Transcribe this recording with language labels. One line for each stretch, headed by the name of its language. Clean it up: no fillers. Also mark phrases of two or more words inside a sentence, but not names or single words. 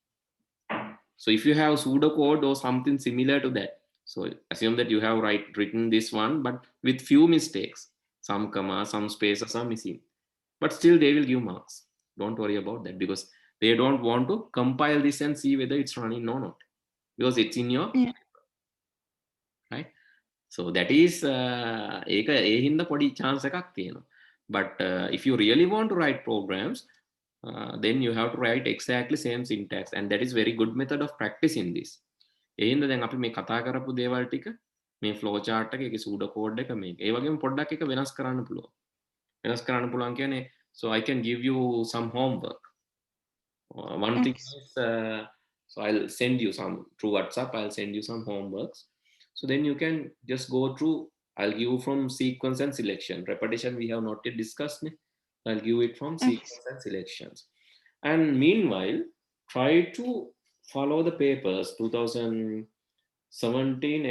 English: So if you have pseudocode or something similar to that, so assume that you have written this one, but with few mistakes, some comma, some spaces are missing, but still they will give marks. Don't worry about that, because they don't want to compile this and see whether it's running or not, because it's in your right. So that is
Sinhala: ඒක ඒ හින්දා පොඩි chance එකක් තියෙනවා.
English: But if you really want to write programs, then you have to write exactly same syntax, and that is very good method of practicing this.
Sinhala: ඒ හින්දා දැන් අපි මේ කතා කරපු දේවල් ටික මේ
English: flow chart
Sinhala: එකේ
English: pseudo code
Sinhala: එක මේක ඒ වගේම පොඩ්ඩක් එක වෙනස් කරන්න පුළුවන්. වෙනස් කරන්න පුළුවන් කියන්නේ,
English: so I can give you some homework. One thing is, so I'll send you some through WhatsApp. I'll send you some homeworks. So then you can just go through. I'll give you from sequence and selection. Repetition we have not yet discussed. I'll give it from sequence and selections. And meanwhile, try to follow the papers, 2017, 18, 19 papers.